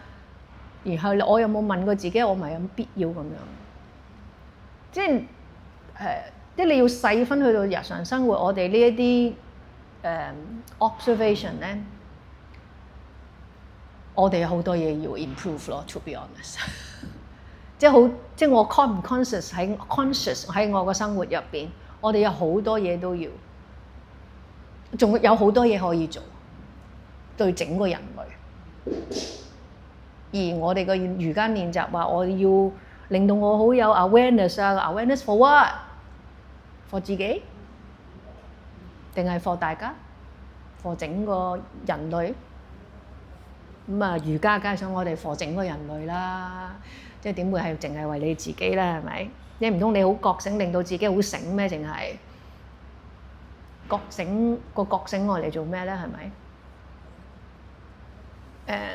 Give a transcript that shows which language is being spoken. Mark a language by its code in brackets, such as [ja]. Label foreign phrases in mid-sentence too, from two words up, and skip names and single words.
[yue] 然後我有冇問過自己，我咪有必要咁樣？即係即係你要細分去到日常生活，我哋呢一啲observation 咧，我哋有好多嘢要 improve 咯。 [en] To be honest， [yue] 即係我 conscious 喺我個生活入邊，我哋有好多嘢都要，仲有好多嘢可以做，對整個人類。而我哋個瑜伽練習話，我要令到我好有 awareness 啊 ， [en] awareness for what？for [yue] 自己，定係 for 大家 ？for 整個人類？咁啊，瑜伽梗係想我哋 for 整個人類啦，即係點會係淨係為你自己咧？係咪？你唔通你好覺醒，令到自己好醒咩？淨係覺醒個覺醒我嚟做咩咧？係咪？